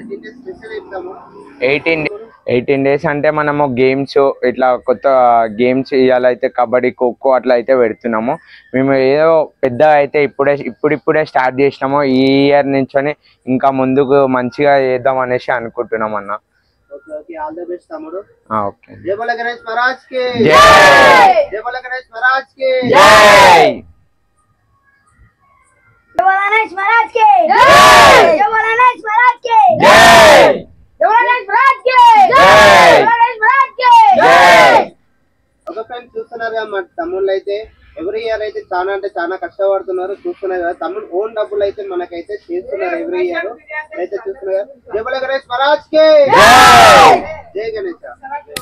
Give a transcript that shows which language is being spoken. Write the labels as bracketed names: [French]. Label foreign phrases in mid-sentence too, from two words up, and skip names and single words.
[Telugu] 18 డేస్ అంటే మనము గేమ్స్ ఇట్లా కొత్త గేమ్స్ ఇవాళైతే కబడ్డీ ఖోఖో అట్లా అయితే పెడుతున్నాము. మేము ఏదో పెద్ద అయితే ఇప్పుడిప్పుడే స్టార్ట్ చేసినాము. ఈ ఇయర్ నుంచి ఇంకా ముందుకు మంచిగా చేద్దాం అనేసి అనుకుంటున్నాం అన్న. [English] okay, all the best [Telugu] తమ్ముడు. ఓకే. [Hindi] जय बोलो गणेश महाराज की జై. जय बोलो गणेश महाराज की జై. जय बोला गणेश महाराज के जय। जय बोला गणेश महाराज के जय। जय बोला गणेश महाराज के जय। जय बोला गणेश महाराज के జై. [Telugu] ఒక ఫ్రెండ్స్ చూస్తున్నారు కదా, మా తమ్ముళ్ళు అయితే [English] every year [Telugu] అయితే చాలా అంటే చాలా కష్టపడుతున్నారు. చూస్తున్నారు కదా, తమ్ముడు ఓన్ డబ్బులు అయితే మనకైతే చేస్తున్నారు [English] every year [Telugu] అయితే చూస్తున్నారు. [Hindi] जय बोलो गणेश महाराज की జై. जय गणेश.